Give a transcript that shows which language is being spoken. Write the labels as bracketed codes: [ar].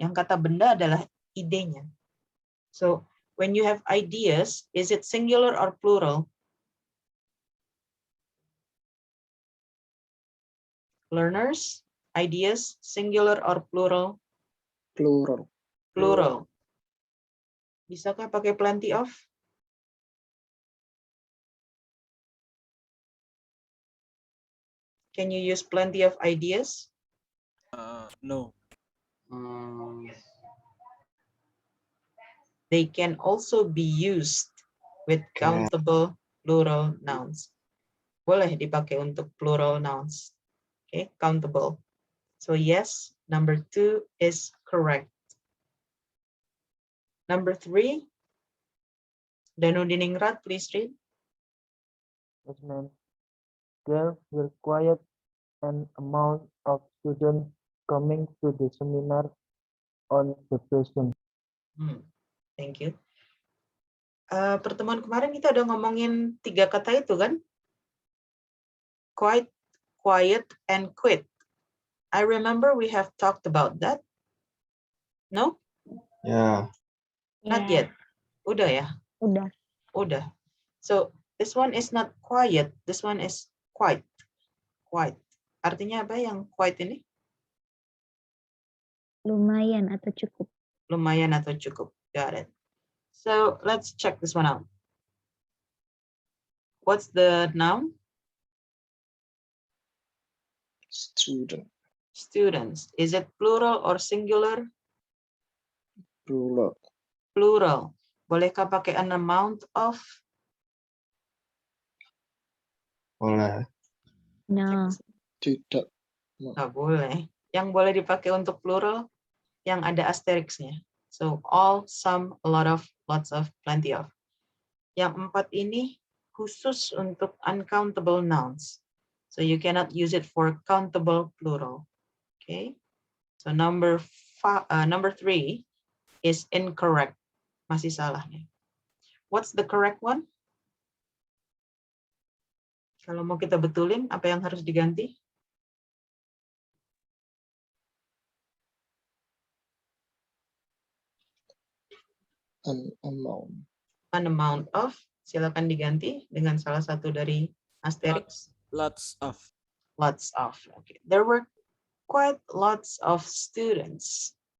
[id] Yang kata benda adalah idenya. [en] So when you have ideas, is it singular or plural? Learners, ideas, singular or plural? Plural. Plural. [id] Bisakah pakai [en] plenty of? Can you use plenty of ideas? No. They can also be used with countable plural nouns. [id] Boleh dipakai untuk [en] plural nouns. Okay, countable. So yes, number 2 is correct. Number 3, Danudiningrat, please read. Yes, ma'am. There were quite an amount of students coming to the seminar on the question. Thank you. [id] Pertemuan kemarin kita udah ngomongin 3 kata itu kan? [en] Quite, quiet, and quit. I remember we have talked about that. No? [id] Ya. [en] Not yet. [id] Udah ya? Udah. [en] So, this one is not quiet. This one is quite. Quite. [id] Artinya apa yang quite ini? Lumayan atau cukup. Lumayan atau cukup. [en] Got it. So, let's check this one out. What's the noun? Student. Students. Is it plural or singular? Plural. Plural. [id] Bolehkah pakai [en] an amount of? [id] Boleh. [en] No. [id] Tidak. Nggak boleh. Yang boleh dipakai untuk plural yang ada asterisknya. [en] So all, some, a lot of, lots of, plenty of. [id] Yang 4 ini khusus untuk uncountable nouns. [en] So you cannot use it for countable plural. Okay. So number 3 is incorrect. [id] Masih salah nih. [en] What's the correct one? [id] Kalau mau kita betulin, apa yang harus diganti? [en] An amount. [id] An amount of, silakan diganti dengan salah satu dari asterisk. [en] Lots of. Lots of. Okay. There were quite lots of students.